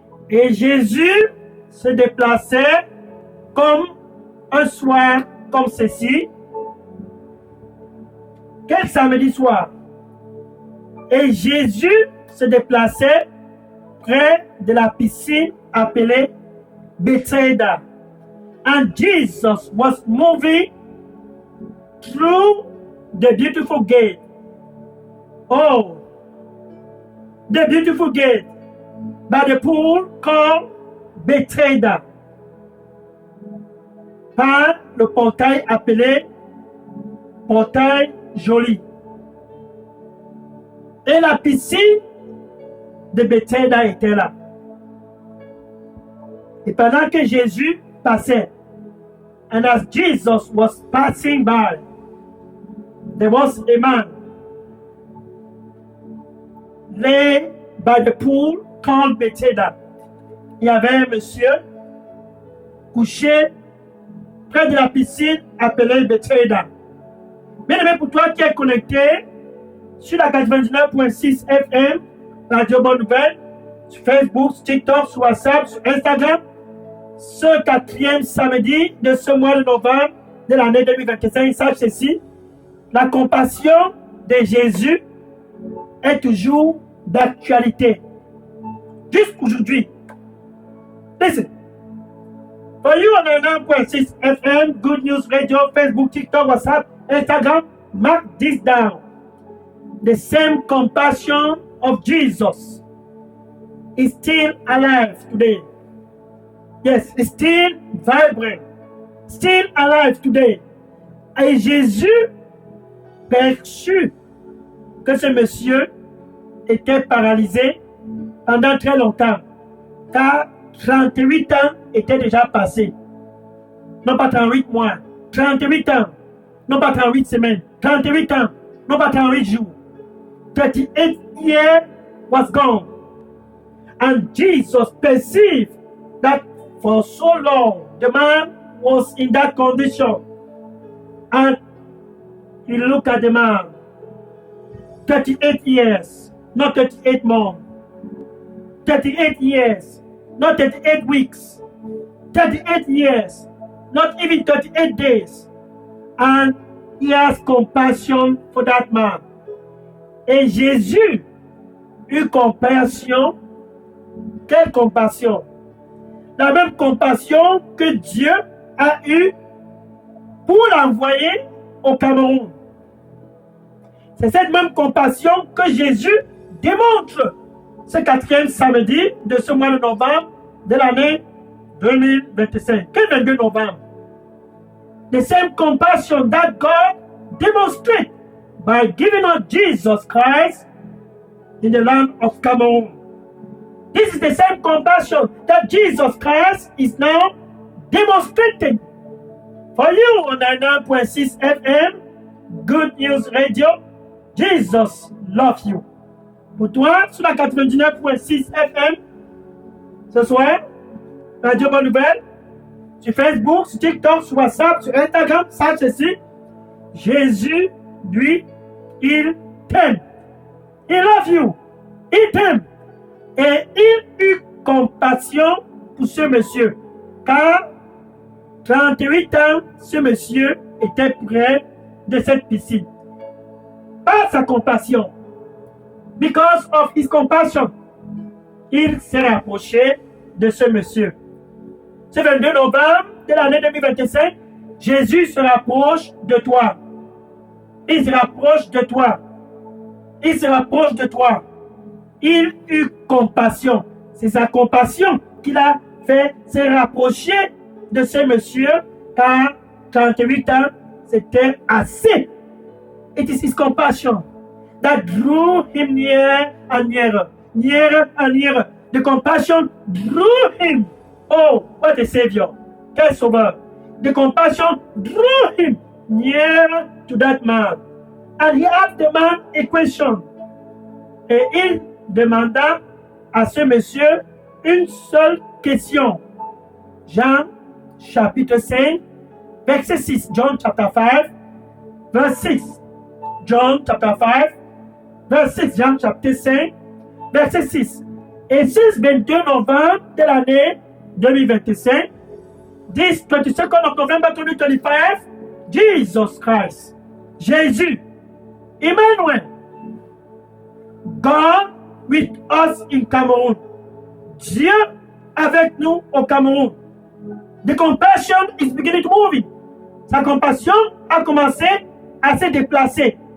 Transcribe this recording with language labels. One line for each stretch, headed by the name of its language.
French: Et Jésus se déplaçait comme un soir comme ceci. Quel samedi soir? Et Jésus se déplaçait près de la piscine appelée Bethsaida.
English: And Jesus was moving through the beautiful gate. Oh, the beautiful gate by the pool called Bethsaida.
French: Par le portail appelé portail joli. Et la piscine de Bethsaida était là. Et pendant que Jésus passait,
English: and as Jesus was passing by, there was a man lay by the pool called Bethsaida.
French: Il y avait un monsieur couché près de la piscine appelée Bethsaida. Bien aimé, pour toi qui es connecté sur la 99.6 FM, Radio Bonne Nouvelle, sur Facebook, sur TikTok, sur WhatsApp, sur Instagram, ce 4e samedi de ce mois de novembre de l'année 2025, sache ceci, la compassion de Jésus est toujours d'actualité. Jusqu'aujourd'hui.
English: Listen. For you on 9.6 FM, Good News Radio, Facebook, TikTok, WhatsApp, Instagram, mark this down. The same compassion of Jesus is still alive today. Yes, it's still vibrant, still alive today.
French: Et Jésus perçut que ce monsieur était paralysé pendant très longtemps, car 38 ans étaient déjà passés. Non pas 38 mois, 38 ans, non pas 38 semaines, 38 ans, non pas 38 jours.
English: 38 years was gone. And Jesus perceived that for so long the man was in that condition. And he looked at the man. 38 years, not 38 months. 38 years, not 38 weeks. 38 years, not even 38 days. And he has compassion for that man.
French: Et Jésus eut compassion. Quelle compassion? La même compassion que Dieu a eue pour l'envoyer au Cameroun. C'est cette même compassion que Jésus démontre ce 4e samedi de ce mois de novembre de l'année 2025. Quel 22 novembre?
English: The same compassion that God demonstrated by giving us Jesus Christ in the land of Cameroon. This is the same compassion that Jesus Christ is now demonstrating for you on 9.6 FM, Good News Radio. Jesus loves you.
French: Pour toi, sur la 99.6 FM, ce soir, Radio Bonne Nouvelle, sur Facebook, sur TikTok, sur WhatsApp, sur Instagram, sache ceci, Jésus, lui, il t'aime.
English: He loves you.
French: Il t'aime. Et il eut compassion pour ce monsieur, car 38 ans, ce monsieur était près de cette piscine. Par sa compassion,
English: because of his compassion,
French: il s'est rapproché de ce monsieur. Ce 22 novembre de l'année 2025, Jésus se rapproche de toi. Il se rapproche de toi. Il se rapproche de toi. Il eut compassion. C'est sa compassion qui l'a fait se rapprocher de ce monsieur, car 38 ans, c'était assez.
English: It is his compassion that drew him near and nearer, nearer and nearer. The compassion drew him. Oh, what a savior.
French: Quel sauveur.
English: The compassion drew him nearer to that man. And he asked the man a question.
French: Et il demanda à ce monsieur une seule question. Jean chapitre 5, verset 6.
English: John chapter 5, verse 6. John chapter 5, verse 6.
French: Jean chapitre 5, verset 6. Et ce 22 novembre de l'année 2025,
English: this 22nd of November 2025,
French: Jesus Christ, Jésus, Emmanuel,
English: God with us in Cameroon.
French: Dieu avec nous au Cameroun.
English: The compassion is beginning to move.
French: Sa compassion a commencé à se déplacer.